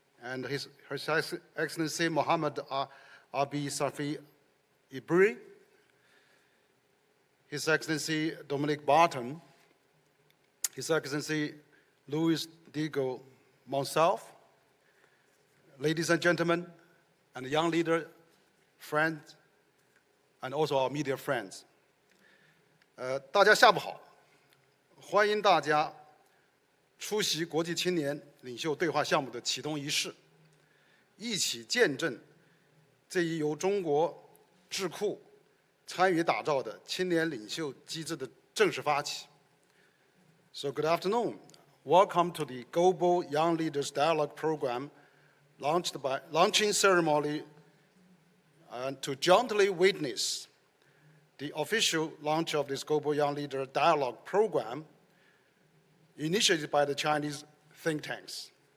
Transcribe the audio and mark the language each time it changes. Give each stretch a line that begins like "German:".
English: and Her Excellency Mohammed Abi Safi Ibri, His Excellency Dominic Barton, His Excellency Luis Diego Monsalve, ladies and gentlemen, and young leader friends, and also our media friends.
Chinese: 大家下午好，欢迎大家出席国际青年领袖对话项目的启动仪式，一起见证这一由中国智库参与打造的青年领袖机制的正式发起。
English: So good afternoon. Welcome to the Global Young Leaders Dialogue Program, launching ceremony to jointly witness the official launch of this Global Young Leader Dialogue Program initiated by the Chinese think tanks.